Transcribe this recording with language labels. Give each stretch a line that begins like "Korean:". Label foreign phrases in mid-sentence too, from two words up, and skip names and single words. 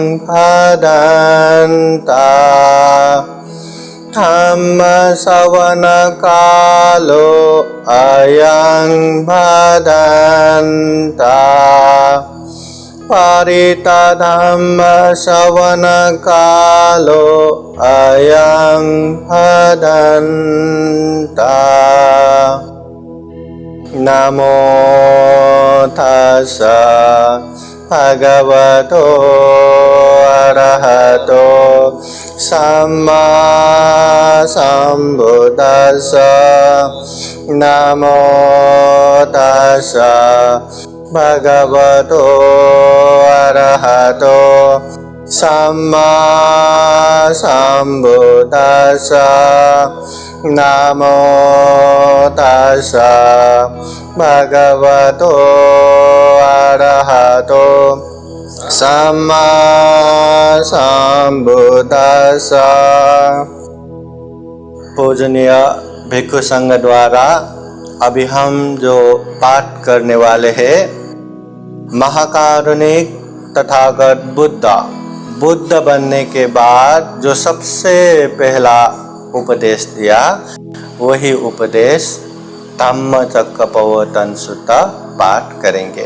Pali: भदन्ता धम्म श्रवण कालो अयं भदन्ता परित धम्म श्रवण कालो अयं भदन्ता। नमो तस्स भगवतो अरहतो सम्मा सम्बुद्दस्स। नमो तस्स भगवतो अरहतो सम्मा सम्बुद्दस्स। नमो तस्स भगवतो अरहतो सम्मा सम्बुद्दस्स।
Hindi: पूजनीय भिक्षु संघ द्वारा अभी हम जो पाठ करने वाले हैं, महाकारुणिक तथागत बुद्ध बनने के बाद जो सबसे पहला उपदेश दिया, वही उपदेश धम्मचक्कप्रवर्तन सूत्र पाठ करेंगे।